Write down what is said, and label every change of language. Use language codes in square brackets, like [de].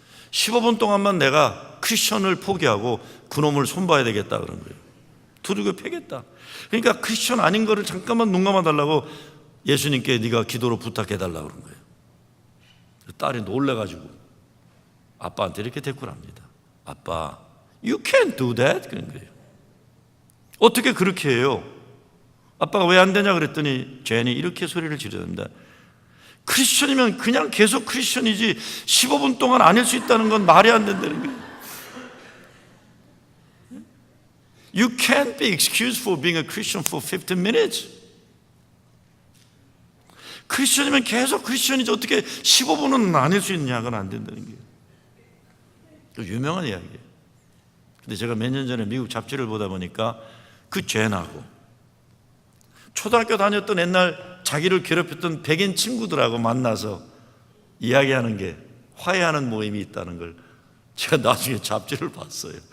[ko] 15분 동안만 내가 크리스천을 포기하고 그놈을 손봐야 되겠다 그런 거예요. 두르고 패겠다. 그러니까 크리스천 아닌 거를 잠깐만 눈 감아달라고 예수님께 네가 기도로 부탁해달라고 그런 거예요. 딸이 놀래가지고 아빠한테 이렇게 대꾸를 합니다. 아빠, [en] you can't do that [ko] 그런 거예요. 어떻게 그렇게 해요? 아빠가 왜 안 되냐 그랬더니 제니 이렇게 소리를 지르는다. 크리스천이면 그냥 계속 크리스천이지 15분 동안 아닐 수 있다는 건 말이 안 된다는 거예요. [en] You can't be excused for being a Christian for 15 minutes. [ko] 크리스천이면 계속 크리스천이지 어떻게 15분은 아닐 수 있느냐, 그건 안 된다는 거예요. 유명한 이야기예요. 근데 제가 몇 년 전에 미국 잡지를 보다 보니까 그 젠하고 초등학교 다녔던 옛날 자기를 괴롭혔던 백인 친구들하고 만나서 이야기하는 게 화해하는 모임이 있다는 걸 제가 나중에 잡지를 봤어요.